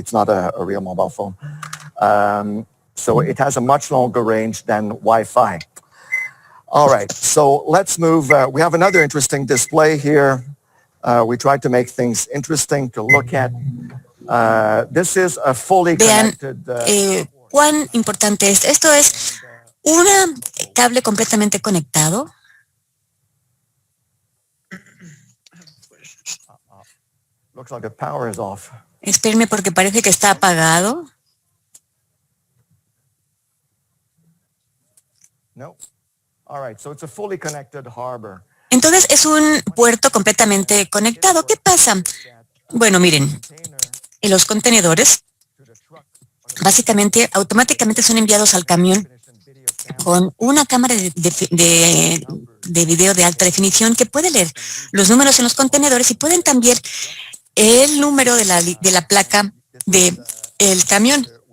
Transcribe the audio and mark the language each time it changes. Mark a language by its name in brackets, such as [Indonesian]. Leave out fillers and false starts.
[English] It's not a real mobile phone. So it has a much longer range than Wi-Fi. All right, so let's move. We have another interesting display here. We tried to make things interesting to look at. This is a fully connected... [Spanish] ¿Cuán importante es? Esto es un cable completamente conectado. [English] Looks like the power is off. [Spanish] Espérame porque parece que está apagado. No. [English] All right, so it's a fully connected harbor. [Spanish] Entonces es un puerto completamente conectado. ¿Qué pasa? Bueno, miren, los contenedores básicamente automáticamente son enviados al camión con una cámara de video de alta definición que puede leer los números en los contenedores y pueden también el número de la placa del camión.